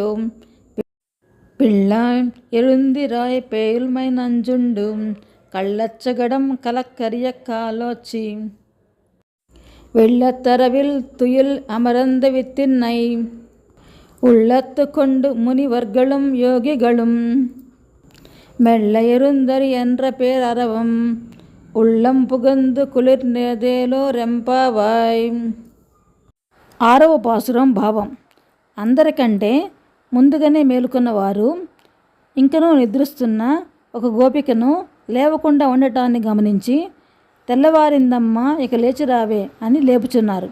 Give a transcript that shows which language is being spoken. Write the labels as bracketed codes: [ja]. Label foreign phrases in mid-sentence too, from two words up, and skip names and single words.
[ta] பிள்ளாய் எழுந்திராய் பேயுள்மை நஞ்சுண்டு கள்ளச்சகடம் கலக்கரிய காலோச்சி வெள்ளத்தரவில் துயில் அமர்ந்த வித்தின்னை உள்ளத்து கொண்டு முனிவர்களும் யோகிகளும் மெல்ல எருந்தறி என்ற பேரரவம் உள்ளம் புகுந்து குளிர் நேதேலோ ரெம்பாவாய். [te] 6వ పాసురం భావం. అందరికంటే ముందుగానే మేలుకున్నవారు ఇంకనూ నిద్రిస్తున్న ఒక గోపికను లేవకుండా ఉండటాన్ని గమనించి తెల్లవారిందమ్మా ఇక లేచిరావే అని లేపుచున్నారు.